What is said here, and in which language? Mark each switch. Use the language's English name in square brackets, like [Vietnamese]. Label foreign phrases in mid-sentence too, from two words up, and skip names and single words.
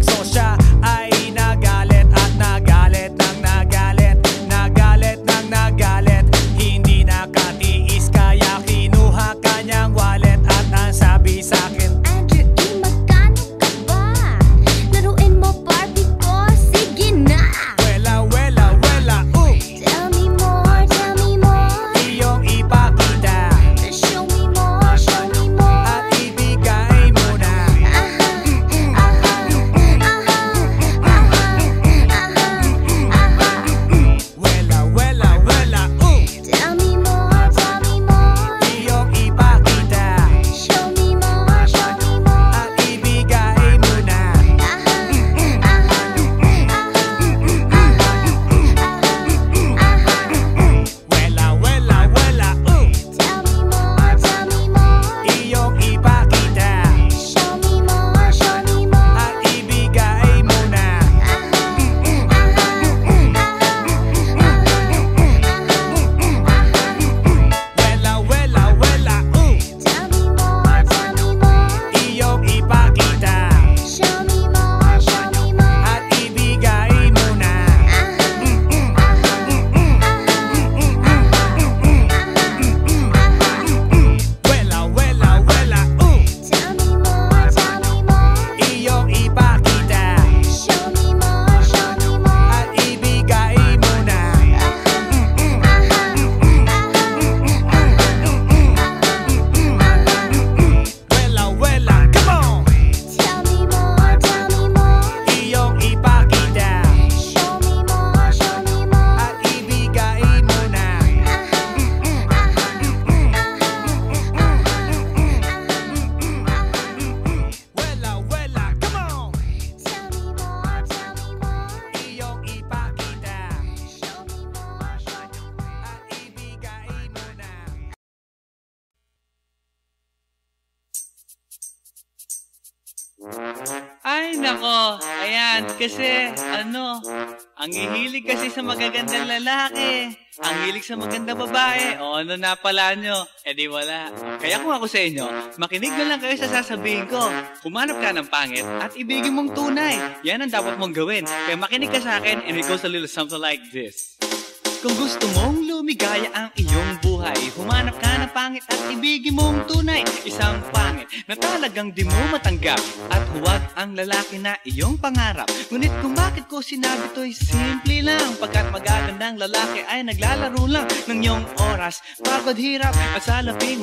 [Filipino] So siya ay nagalit at nagalit nang nagalit, nagalit nang nagalit. Hindi nakatiis kaya kinuha kanyang wallet at ang sabi sa'kin, Andrew E, magkano ka ba? Laruin mo Barbie ko, sige na. wela, wela, wela, [English] Tell me more, tell me more. [Filipino] iyong ipakita [English] Show me more, show me more. [Filipino] at ibigay mo na. Wela, wela, wela, [English] Tell me more, tell me more. [Filipino] iyong ipakita [English] Show me more, show me more. [Filipino] at ibigay mo na. Wela, wela, wela, [English] Tell me more, tell me more. [Filipino] iyong ipakita [English] Show me more, show me more. [Filipino] at ibigay mo na. Wela, wela, wela, [English] Tell me more, tell me more. [Filipino] iyong ipakita [English] Show me more, show me more. [Filipino] at ibigay mo na. Wela, wela, wela, [English] Tell me more, tell me more. [Filipino] iyong ipakita [English] Show me more, show me more. [Filipino] at ibigay mo na. Wela, wela, [English] come on! Tell me more, tell me more. [Filipino] Iyong ipakita [English] Show me more, show me more. [Filipino] at ibigay mo na. Wela, wela, [English] come on! Tell me more, tell me more. [Filipino] Iyong ipakita [English] Show me more, show me more. [Filipino] at ibigay mo na. Ay, nako. Ayan, kasi, ang hihilig kasi sa magagandang lalaki. Ang hilig sa magandang babae. O, ano na pala nyo? Eh di wala. Kaya kung ako sa inyo, makinig na lang kayo sa sasabihin ko. Humanap ka ng pangit at ibigin mong tunay. Yan ang dapat mong gawin. Kaya makinig ka sa akin [English] and it goes a little something like this. [Filipino] Kung gusto mong lumigaya ang iyong buhay, humanap ka ng pangit at ibigin mong tunay. Isang pangit na talagang di mo matanggap, at huwag ang lalaki na iyong pangarap. Ngunit kung bakit ko sinabi to'y simple lang, pagkat magagandang lalaki ay naglalaro lang ng iyong oras, pagod, hirap at salapi.